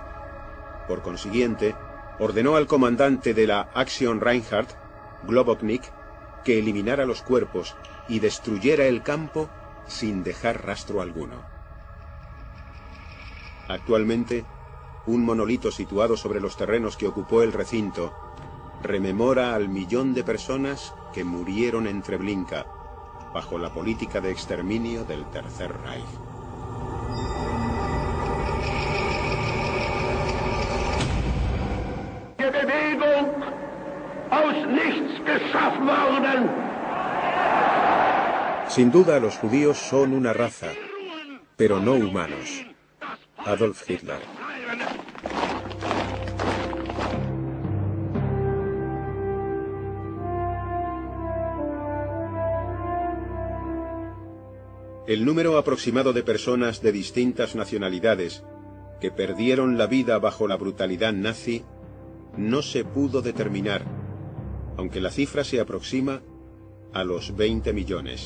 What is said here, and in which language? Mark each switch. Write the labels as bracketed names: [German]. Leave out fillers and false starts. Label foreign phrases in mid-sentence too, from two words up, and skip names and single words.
[Spanish] Por consiguiente, ordenó al comandante de la Aktion Reinhardt, Globoknik, que eliminara los cuerpos y destruyera el campo sin dejar rastro alguno. Actualmente, un monolito situado sobre los terrenos que ocupó el recinto rememora al 1.000.000 de personas que murieron en Treblinka bajo la política de exterminio del Tercer Reich. [German] Die Bewegung aus nichts geschaffen worden. [Spanish] Sin duda, los judíos son una raza, pero no humanos. Adolf Hitler. El número aproximado de personas de distintas nacionalidades que perdieron la vida bajo la brutalidad nazi no se pudo determinar, aunque la cifra se aproxima a los 20 millones.